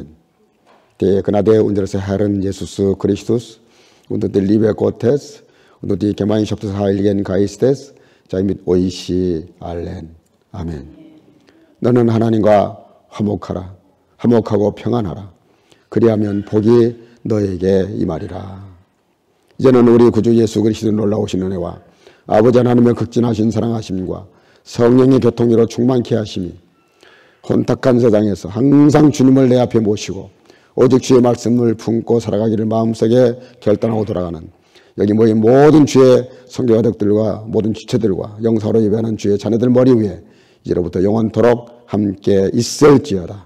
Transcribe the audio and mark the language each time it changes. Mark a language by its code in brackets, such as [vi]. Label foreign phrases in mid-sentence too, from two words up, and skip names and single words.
[de] Der Gnade unseres Herrn Jesus Christus und die Liebe Gottes und die Gemeinschaft des Heiligen Geistes sei mit euch allen. [ko] 아멘. 너는 하나님과 화목하라. 화목하고 평안하라. 그리하면 복이 너에게 임하리라. 이제는 우리 구주 예수 그리스도 놀라우신 은혜와 아버지 하나님의 극진하신 사랑하심과 성령의 교통으로 충만케 하심이 혼탁한 세상에서 항상 주님을 내 앞에 모시고 오직 주의 말씀을 품고 살아가기를 마음속에 결단하고 돌아가는 여기 모인 모든 주의 성교가족들과 모든 지체들과 영사로 예배하는 주의 자녀들 머리 위에 이제로부터 영원토록 함께 있을지어다.